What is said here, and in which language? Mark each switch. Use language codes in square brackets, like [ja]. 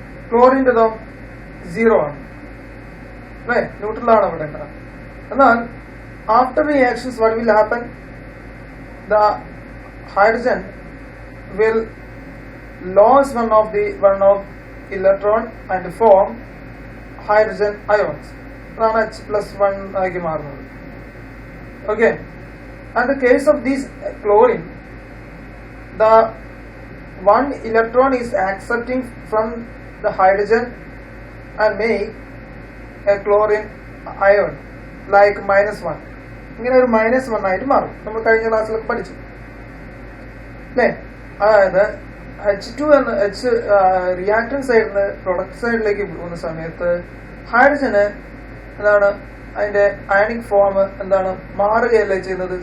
[ml] ക്ലോറിൻ്റെതോ 0 ആണ് അല്ലേ, ന്യൂട്രലാണ് അവിടെ ഉണ്ടാകും. എന്നാൽ [en] After reactions what will happen? The hydrogen will lose one of electron and form hydrogen ions. [ml] അതാണ് H+1 ആക്കി മാറുന്നത്. [en] Okay, and the case of this chlorine, the one electron is accepting from the hydrogen and make a chlorine ion like -1. [ml] ഇങ്ങനെ ഒരു -1 ആയിട്ട് മാറും. നമ്മൾ കഴിഞ്ഞ ക്ലാസ്സിലൊക്കെ പഠിച്ചു അല്ലേ. അതായത് H2 എന്ന റിയാക്ടന്റ് സൈഡിൽ നിന്ന് പ്രൊഡക്റ്റ് സൈഡിലേക്ക് പോകുന്ന സമയത്ത് ഹൈഡ്രജന് എന്താണ്, അതിന്റെ അയണിക് ഫോം എന്താണ്, മാറുകയല്ലേ ചെയ്യുന്നത്?